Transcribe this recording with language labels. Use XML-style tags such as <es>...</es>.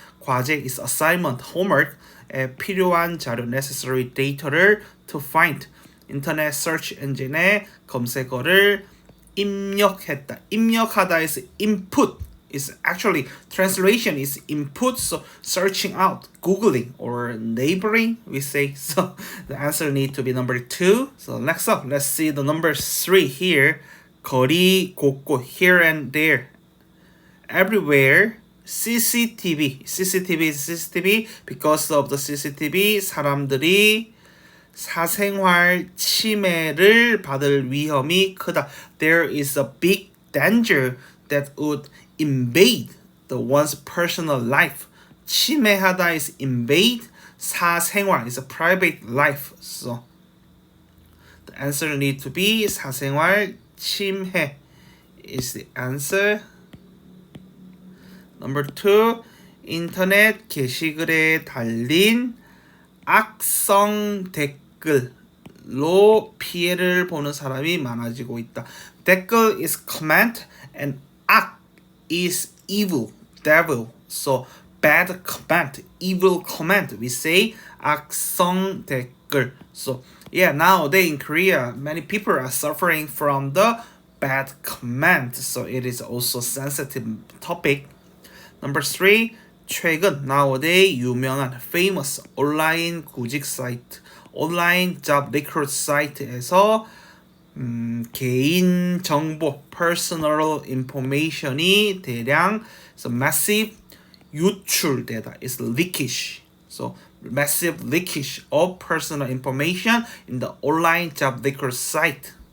<en>과제 is assignment, homework.</en> <ko>필요한 자료,</ko> <en>necessary data를 to find.</en> <ko>인터넷 search engine에 검색어를 입력했다.</ko> <en>입력하다 is input. Is actually translation is input. So searching out, googling or neighboring, we say. So the answer need to be number 2. So next up, let's see the number 3 here.</en> <ko>거리 곳곳,</ko> <en>here and there, everywhere. CCTV is CCTV because of the CCTV</en> <ko>사람들이 사생활 침해를 받을 위험이 크다.</ko> <en>There is a big danger that would invade the one's personal life. 침해하다 is invade. 사생활 is a private life. So the answer need to be</en> <ko>사생활 침해</ko> <en>is the answer. Number 2,</en> <ko>인터넷 게시글에 달린 악성 댓글로 피해를 보는 사람이 많아지고 있다.</ko> <en>댓글 is comment and 악 is evil, devil. So bad comment, evil comment. We say</en> <ko>악성 댓글.</ko> <en>So yeah, nowadays in Korea, many people are suffering from the bad comment. So it is also sensitive topic. Number 3,</en> <ko>최근 nowadays 유명한 famous 온라인 구직 사이트, 온라인</ko> <en>job recruit</en> <ko>사이트에서 개인 정보,</ko> <en>personal information</en> <ko>이 대량 massive 유출되다.</ko> <en>It's leakage. So massive leakage of personal information in the online job recruit site.</en>